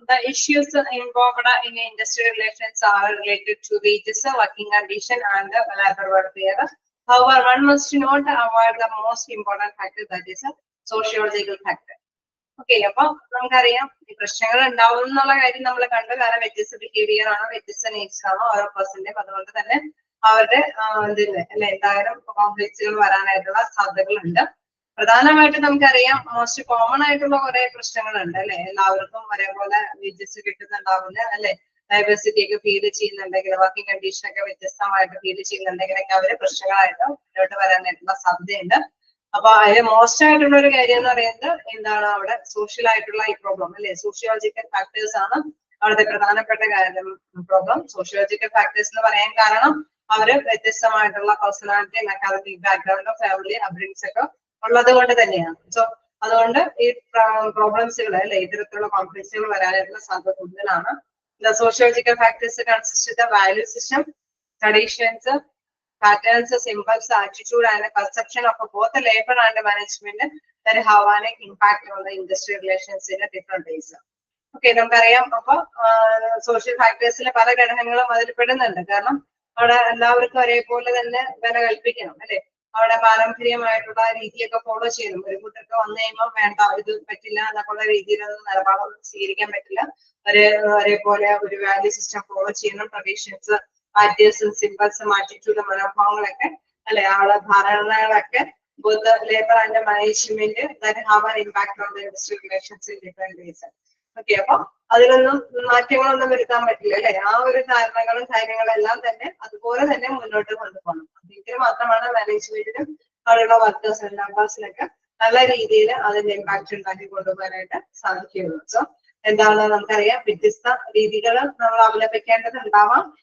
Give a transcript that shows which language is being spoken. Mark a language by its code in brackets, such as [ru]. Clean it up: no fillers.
[en] The issues involved in industrial relations are related to wages, working condition and labor welfare. However, one must not avoid the most important factor, that is a sociological factor. [ml] Okay, അപ്പൊ നമുക്കറിയാം ഈ പ്രശ്നങ്ങൾ ഉണ്ടാവും എന്നുള്ള കാര്യം നമ്മൾ കണ്ടു. കാരണം വ്യത്യസ്ത ബിഹേവിയർ ആണോ വ്യത്യസ്ത നീഡ്സ് ആണോ ഓരോ പേഴ്സന്റെയും, അതുകൊണ്ട് തന്നെ അവരുടെ ഇതിന് അല്ലെ എന്തായാലും കോംപ്ലക്സുകൾ വരാനായിട്ടുള്ള സാധ്യതകളുണ്ട്. പ്രധാനമായിട്ടും നമുക്കറിയാം മോസ്റ്റ് കോമൺ ആയിട്ടുള്ള കുറെ പ്രശ്നങ്ങളുണ്ട് അല്ലെ. എല്ലാവർക്കും ഒരേപോലെ വേജസ് കിട്ടുന്നുണ്ടാവില്ല അല്ലെ. ഡൈവേഴ്സിറ്റി ഒക്കെ ഫീൽ ചെയ്യുന്നുണ്ടെങ്കിൽ, വർക്കിംഗ് കണ്ടീഷൻ ഒക്കെ വ്യത്യസ്തമായിട്ട് ഫീൽ ചെയ്യുന്നുണ്ടെങ്കിലൊക്കെ അവര് പ്രശ്നങ്ങളായിട്ട് മുന്നോട്ട് വരാനായിട്ടുള്ള സാധ്യതയുണ്ട്. അപ്പൊ അതിൽ മോസ്റ്റ് ആയിട്ടുള്ള ഒരു കാര്യം എന്ന് പറയുന്നത് എന്താണ്, അവിടെ സോഷ്യൽ ആയിട്ടുള്ള ഈ പ്രോബ്ലം അല്ലെ. സോഷ്യോളജിക്കൽ ഫാക്ടേഴ്സ് ആണ് അവിടുത്തെ പ്രധാനപ്പെട്ട കാര്യം. പ്രോബ്ലം സോഷ്യോളജിക്കൽ ഫാക്ടേഴ്സ് എന്ന് പറയാൻ കാരണം അവര് വ്യത്യസ്തമായിട്ടുള്ള പേഴ്സണാലിറ്റി, അക്കാദമിക് ബാക്ക്ഗ്രൗണ്ട്, ഫാമിലി അപ്ബ്രിങ്സ് ഒക്കെ ഉള്ളത് കൊണ്ട് തന്നെയാണ്. സോ അതുകൊണ്ട് ഈ പ്രോബ്ലംസുകൾ അല്ലെ ഇത്തരത്തിലുള്ള കോൺഫ്ലിക്റ്റുകൾ വരാനായിട്ടുള്ള സാധ്യത കൂടുതലാണ്. [en] The sociological factors consist of the value system, traditions, patterns, symbols, attitude, and perception of both labor and management that have an impact on the industrial relations in a different ways. [ml] Okay, നമുക്കറിയാം അപ്പൊ social ഫാക്ടേഴ്സിലെ പല ഘടകങ്ങളും അതിൽ പെടുന്നുണ്ട്. കാരണം അവിടെ എല്ലാവർക്കും ഒരേപോലെ തന്നെ വില കൽപ്പിക്കണം അല്ലെ. അവിടെ പാരമ്പര്യമായിട്ടുള്ള രീതിയൊക്കെ ഫോളോ ചെയ്യണം. ഒരു കൂട്ടർക്ക് വന്നു കഴിയുമ്പോൾ വേണ്ട ഇത് പറ്റില്ല എന്നൊക്കെയുള്ള രീതിയിലൊന്നും നിലപാടൊന്നും സ്വീകരിക്കാൻ പറ്റില്ല. ഒരേപോലെ ഒരു വാല്യൂ സിസ്റ്റം ഫോളോ ചെയ്യണം. ട്രഡീഷൻസ്, പാറ്റേഴ്സും സിംബൽസും ആറ്റിറ്റ്യൂഡ് മനോഭാവങ്ങളൊക്കെ അല്ലെ ആളെ ധാരണകളൊക്കെ [en] both the labor and the management that have an impact on the industrial relations in different ways. [ml] Okay, അപ്പൊ അതിലൊന്നും മാറ്റങ്ങളൊന്നും വരുത്താൻ പറ്റില്ല അല്ലെ. ആ ഒരു ധാരണകളും കാര്യങ്ങളെല്ലാം തന്നെ അതുപോലെ തന്നെ മുന്നോട്ട് കൊണ്ടുപോകണം. എങ്കിൽ മാത്രമാണ് മാനേജ്മെന്റിനും അവിടെയുള്ള വർക്കേഴ്സിനും മെമ്പേഴ്സിനൊക്കെ നല്ല രീതിയിൽ അതിന്റെ ഇമ്പാക്ട് ഉണ്ടാക്കി കൊണ്ടുപോകാനായിട്ട് സാധിക്കുകയുള്ളൂ. സോ എന്താണ്, നമുക്കറിയാം വ്യത്യസ്ത രീതികൾ നമ്മൾ അവലംബിക്കേണ്ടതുണ്ടാവാം.